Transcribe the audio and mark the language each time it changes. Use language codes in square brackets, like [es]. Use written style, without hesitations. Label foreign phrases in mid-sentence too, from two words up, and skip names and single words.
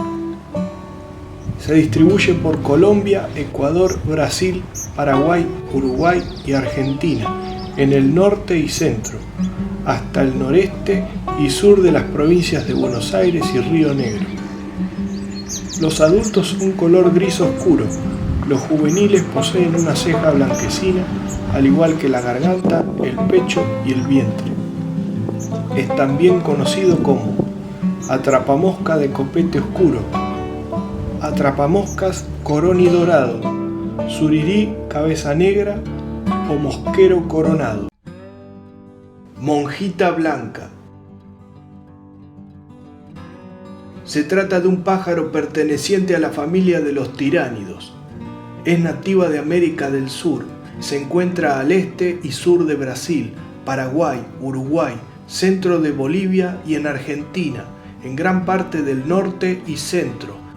[es] Se distribuye por Colombia, Ecuador, Brasil, Paraguay, Uruguay y Argentina, en el norte y centro, hasta el noreste y sur de las provincias de Buenos Aires y Río Negro. Los adultos son color gris oscuro. Los juveniles poseen una ceja blanquecina, al igual que la garganta, el pecho y el vientre. Es también conocido como atrapamosca de copete oscuro, atrapamoscas coronidorado, surirí cabeza negra o mosquero coronado. Monjita blanca. Se trata de un pájaro perteneciente a la familia de los tiránidos. Es nativa de América del Sur. Se encuentra al este y sur de Brasil, Paraguay, Uruguay, centro de Bolivia y en Argentina, en gran parte del norte y centro.